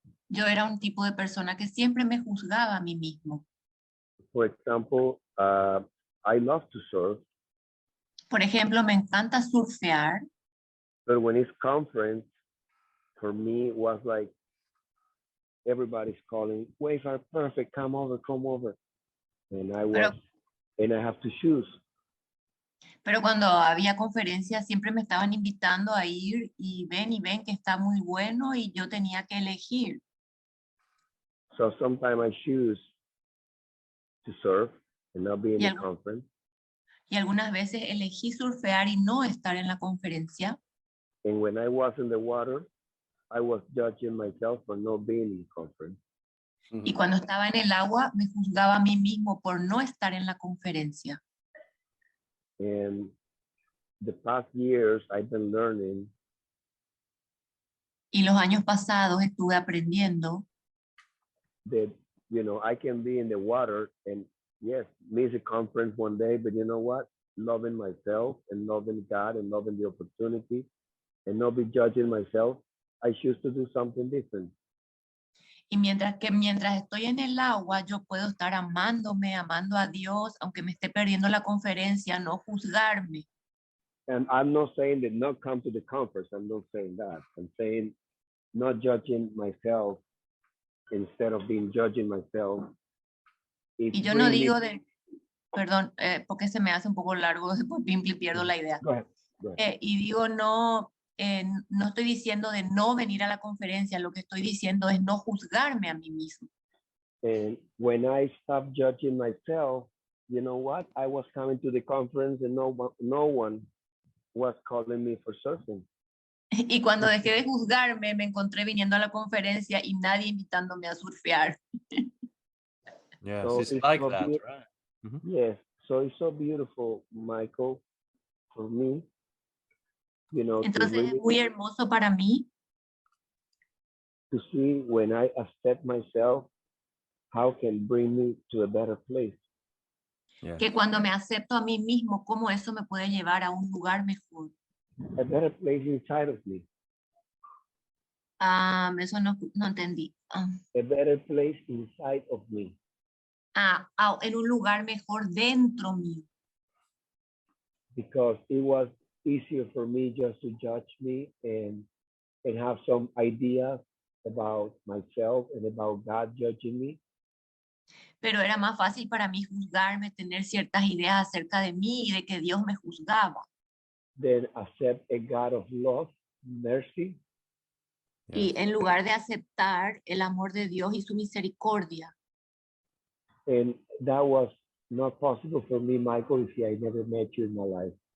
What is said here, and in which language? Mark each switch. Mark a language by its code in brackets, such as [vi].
[es] Yo era un tipo de persona que siempre me juzgaba a mí mismo. [en] For example, I love to surf. [es] Por ejemplo, me encanta surfear. [en] But when it's conference, for me, it was like everybody's calling, waves are perfect, come over. And I have to choose. [es] Pero cuando había conferencias siempre me estaban invitando a ir y ven que está muy bueno y yo tenía que elegir. [en] So sometimes I choose to surf and not be in the conference. [es] Y algunas veces elegí surfear y no estar en la conferencia. [en] And when I was in the water, I was judging myself for not being in the conference. [es] Y cuando estaba en el agua me juzgaba a mí mismo por no estar en la conferencia. [en] And the past years I've been learning. [es] Y los años pasados estuve aprendiendo. [en] That, you know, I can be in the water and yes, miss a conference one day, but you know what? Loving myself and loving God and loving the opportunity and not be judging myself, I choose to do something different. [es] Y mientras estoy en el agua, yo puedo estar amándome, amando a Dios, aunque me esté perdiendo la conferencia, no juzgarme. [en] And I'm not saying that not come to the conference. I'm not saying that. I'm saying not judging myself instead of being judging myself. [es] Y yo no digo perdón, porque se me hace un poco largo, después pierdo la idea. [en] Go ahead. [es] Y digo, no estoy diciendo de no venir a la conferencia, lo que estoy diciendo es no juzgarme a mí mismo. [en] And when I stopped judging myself, you know what? I was coming to the conference and no one was calling me for surfing. [es] Y cuando dejé de juzgarme, me encontré viniendo a la conferencia y nadie invitándome a surfear. [en] Yes, So it's like so that, right? Mm-hmm. Yes, so it's so beautiful, Michael, for me. You know, [es] entonces es muy hermoso para mí [en] to see when I accept myself, how can bring me to a better place. Yeah. [es] Que cuando me acepto a mí mismo, cómo eso me puede llevar a un lugar mejor. [en] A better place inside of me. [es] Eso no entendí. [en] A better place inside of me. [es] En un lugar mejor dentro mío. [en] Because it was easier for me just to judge me and have some ideas about myself and about God judging me. [es] Pero era más fácil para mí juzgarme, tener ciertas ideas acerca de mí y de que Dios me juzgaba. [en] Then accept a God of love, mercy. [es] Y en lugar de aceptar el amor de Dios y su misericordia. [en] And that was not possible for me, Michael, if I never met you in my life.